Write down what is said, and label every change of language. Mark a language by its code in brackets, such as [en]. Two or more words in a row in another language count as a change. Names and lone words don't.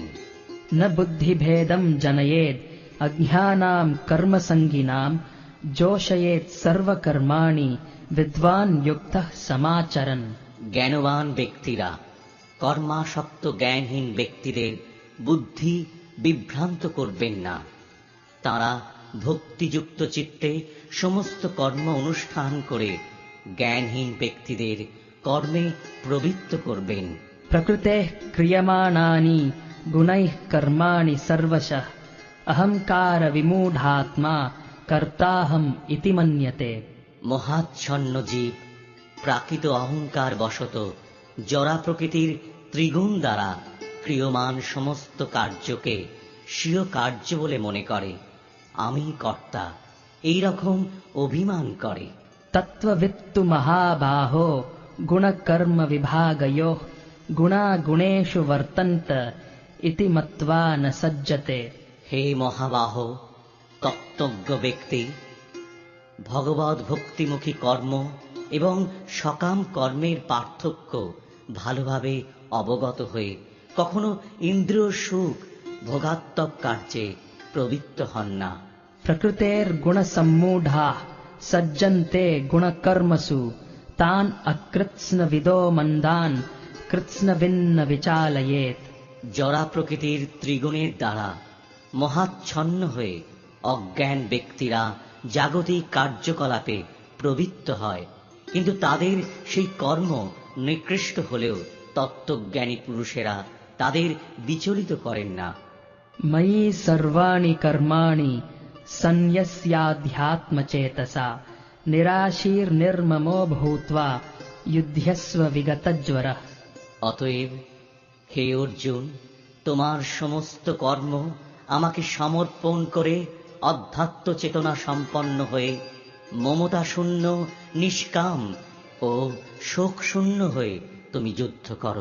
[sa] न बुद्धिभेदं जनयेद् अज्ञानां कर्मसङ्गिनां जोषयेत् सर्वकर्माणि विद्वान् युक्तः समाचरन्। [bn] জ্ঞানবান ব্যক্তিরা কর্মাসক্ত জ্ঞানহীন ব্যক্তিদের বুদ্ধি বিভ্রান্ত করবেন না। তারা ভক্তিযুক্ত চিত্তে সমস্ত কর্ম অনুষ্ঠান করে জ্ঞানহীন ব্যক্তিদের কর্মে প্রবৃত্ত করবেন। [sa] प्रकृतेः क्रियमाणानि गुणैः कर्माणि सर्वशः अहङ्कारविमूढात्मा कर्ताहम् इति मन्यते। [bn] মহাচ্ছন্ন জীব প্রাকৃত অহংকার বশত জরা প্রকৃতির ত্রিগুণ দ্বারা ক্রিয়মান সমস্ত কার্যকে স্বীয় কার্য বলে মনে করে। আমি কর্তা, এই রকম অভিমান করে। [sa] तत्त्ववित्तु महाबाहो गुणकर्म विभागयोः गुणा गुणेषु वर्तन्त इति मत्वा न सज्जते। [bn] হে মহাবাহ, তত্ত্বজ্ঞ ব্যক্তি ভগবৎ ভক্তিমুখী কর্ম এবং সকাম কর্মের পার্থক্য ভালোভাবে অবগত হয়ে কখনো ইন্দ্রিয় সুখ ভোগাত্মক কার্যে প্রবৃত্ত হন না। [sa] प्रकृतेर्गुणसम्मूढाः सज्जन्ते गुणकर्मसु तान् अकृत्स्नविदो मन्दान् कृत्स्नविन्न विचालयेत्। [bn] জরা প্রকৃতির ত্রিগুণের দ্বারা মহাচ্ছন্ন হয়ে অজ্ঞান ব্যক্তিরা জাগতিক কার্যকলাপে প্রবৃত্ত হয়, কিন্তু তাদের সেই কর্ম নিকৃষ্ট হলেও তত্ত্বজ্ঞানী পুরুষেরা তাদের বিচলিত করেন না। [sa] मयि सर्वाणि कर्माणि सन्न्यस्याध्यात्मचेतसा निराशीर्निर्ममो भूत्वा युध्यस्व विगतज्वरः। [bn] অতএব হে অর্জুন, তোমার সমস্ত কর্ম আমাকে সমর্পণ করে অধ্যাত্ম চেতনা সম্পন্ন হয়ে মমতা শূন্য, নিষ্কাম ও শোক শূন্য হয়ে তুমি যুদ্ধ করো।